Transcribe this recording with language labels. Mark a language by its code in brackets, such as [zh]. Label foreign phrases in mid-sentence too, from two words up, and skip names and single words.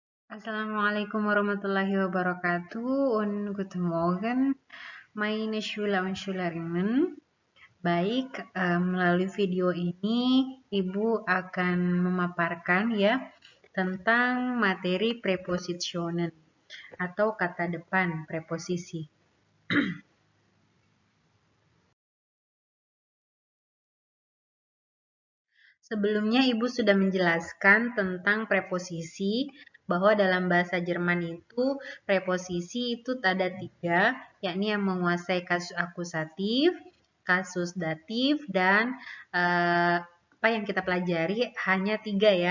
[ar] Assalamualaikum warahmatullahi wabarakatuh [de] und guten Morgen, meine Schüler und Schülerinnen. [id] Baik, melalui video ini Ibu akan memaparkan ya tentang materi prepositionen atau kata depan preposisi. Sebelumnya Ibu sudah menjelaskan tentang preposisi, bahwa dalam bahasa Jerman itu preposisi itu ada 3, yakni yang menguasai kasus akusatif, kasus datif, dan apa yang kita pelajari hanya 3 ya.